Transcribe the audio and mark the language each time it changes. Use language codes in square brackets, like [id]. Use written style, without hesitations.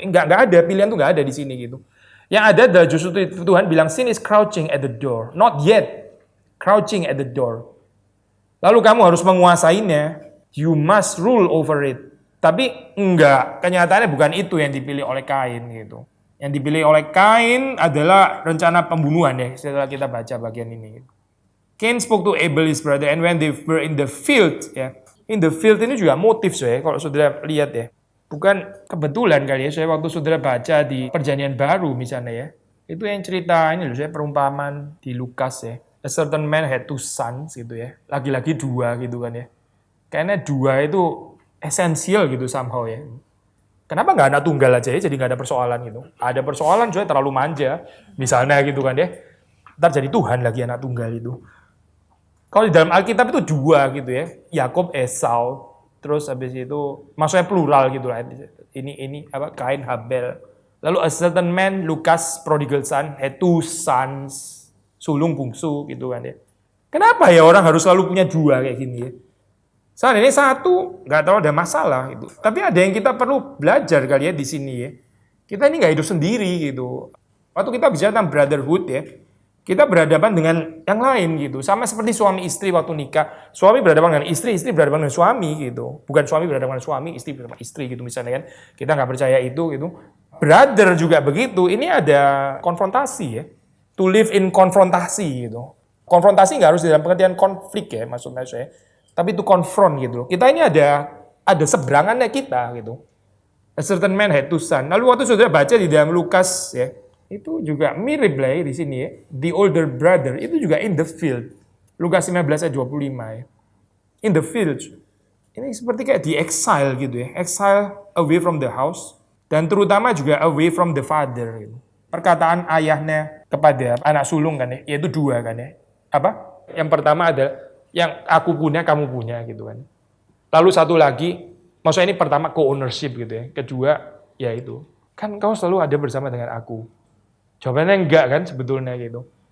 [id] Nggak ada, pilihan tuh nggak ada di sini gitu. Yang ada adalah justru Tuhan bilang [en] sin is crouching at the door, [id] not yet crouching at the door. Lalu kamu harus menguasainya. [en] You must rule over it. [id] Tapi enggak, kenyataannya bukan itu yang dipilih oleh Kain gitu. Yang dipilih oleh Kain adalah rencana pembunuhan ya, setelah kita baca bagian ini. [en] Cain spoke to Abel his brother, and when they were in the field ya. [id] In the field ini juga motif ya, kalau saudara lihat ya. Bukan kebetulan kali ya, saya waktu saudara baca di Perjanjian Baru misalnya ya. Itu yang cerita ini loh, saya perumpamaan di Lukas ya. [en] A certain man had 2 sons [id] gitu ya. Lagi-lagi 2 gitu kan ya. Kayaknya 2 itu esensial gitu somehow ya. Kenapa nggak anak tunggal aja ya, jadi nggak ada persoalan gitu. Ada persoalan soalnya terlalu manja. Misalnya gitu kan ya. Ntar jadi Tuhan lagi anak tunggal itu. Kalau di dalam Alkitab itu 2 gitu ya. Yakob, Esau. Terus habis itu, maksudnya plural gitu lah. Ini apa Kain, Habel. Lalu [en] a certain man, [id] Lukas, prodigal son, [en] had 2 sons. [id] Sulung bungsu gitu kan ya. Kenapa ya orang harus selalu punya 2 kayak gini ya? Soalnya ini 1 nggak tahu ada masalah gitu. Tapi ada yang kita perlu belajar kali ya di sini ya. Kita ini nggak hidup sendiri gitu. Waktu kita bicara tentang brotherhood ya, kita berhadapan dengan yang lain gitu. Sama seperti suami istri waktu nikah. Suami berhadapan dengan istri berhadapan dengan suami gitu. Bukan suami berhadapan dengan suami, istri berhadapan dengan istri gitu misalnya kan. Kita nggak percaya itu gitu. Brother juga begitu, ini ada konfrontasi ya. [en] To live in [id] konfrontasi gitu. Konfrontasi nggak harus dalam pengertian konflik ya maksudnya saya. Tapi itu confront gitu. Kita ini ada seberangannya kita gitu. [en] A certain man had two sons. [id] Lalu waktu saudara baca di dalam Lukas ya, itu juga mirip lah ya di sini ya. [en] The older brother [id] itu juga [en] in the field. Lukas 19 [id] ayat 25 ya. [en] In the field. [id] Ini seperti kayak di exile gitu ya. [en] Exile away from the house. [id] Dan terutama juga [en] away from the father. [id] Gitu. Perkataan ayahnya kepada anak sulung kan ya, yaitu dua kan ya. Apa? Yang pertama adalah yang aku punya, kamu punya gitu kan. Lalu satu lagi, maksudnya ini pertama co-ownership gitu ya. Kedua, ya itu. Kan kau selalu ada bersama dengan aku. Jawabannya enggak kan sebetulnya gitu.